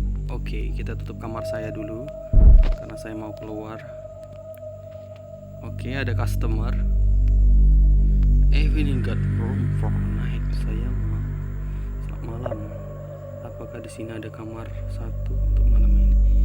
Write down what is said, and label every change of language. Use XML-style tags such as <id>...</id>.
<id>Oke, kita tutup kamar saya dulu karena saya mau keluar. Oke, ada customer.</id> <en>Evening got room for night.</en> <id>Selamat malam. Apakah di sini ada kamar satu untuk malam ini?</id>